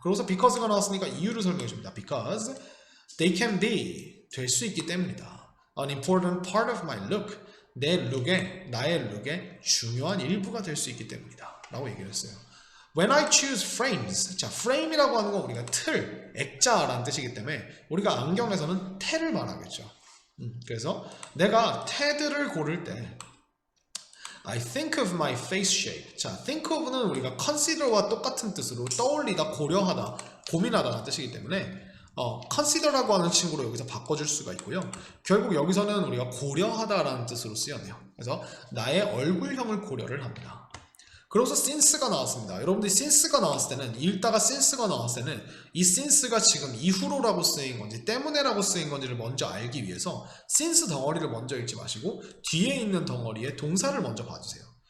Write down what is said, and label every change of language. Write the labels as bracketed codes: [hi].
[ko] 그래서 because가 나왔으니까 이유를 설명해 줍니다. [en] Because they can be, [ko] 될 수 있기 때문이다. [en] An important part of my look, [ko] 나의 룩의 중요한 일부가 될 수 있기 때문이다 라고 얘기를 했어요. [en] When I choose frames, [ko] 자, frame이라고 하는 건 우리가 틀, 액자라는 뜻이기 때문에 우리가 안경에서는 테를 말하겠죠. 그래서 내가 테들을 고를 때 [en] I think of my face shape. [ko] 자, think of는 우리가 consider와 똑같은 뜻으로 떠올리다, 고려하다, 고민하다라는 뜻이기 때문에 consider라고 하는 친구로 여기서 바꿔줄 수가 있고요. 결국 여기서는 우리가 고려하다라는 뜻으로 쓰였네요. 그래서 나의 얼굴형을 고려를 합니다. 그래서 since가 나왔습니다. 여러분들이 since가 나왔을 때는, 읽다가 since가 나왔을 때는 이 since가 지금 이후로라고 쓰인 건지 때문에라고 쓰인 건지를 먼저 알기 위해서 since 덩어리를 먼저 읽지 마시고 뒤에 있는 덩어리에 동사를 먼저 봐주세요.